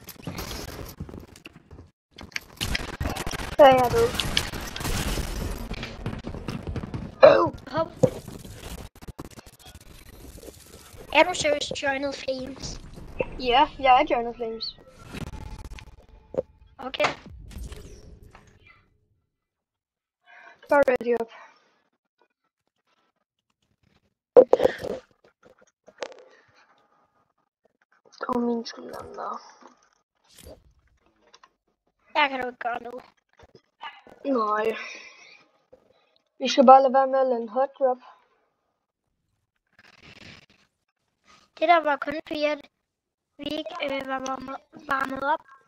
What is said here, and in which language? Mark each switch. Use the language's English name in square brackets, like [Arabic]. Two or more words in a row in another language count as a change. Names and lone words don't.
[Danish] Ja, jeg er død. Hop. Er du seriøst joined Flames? Ja, jeg er joined Flames. Okay. Bare [English] ready up. [Danish] Og min skyld. Der kan du ikke gøre noget. Nej. Vi skal bare lade være med at lade en [English] hot drop. [Danish] Det der var kun fordi, at vi ikke var varmet op.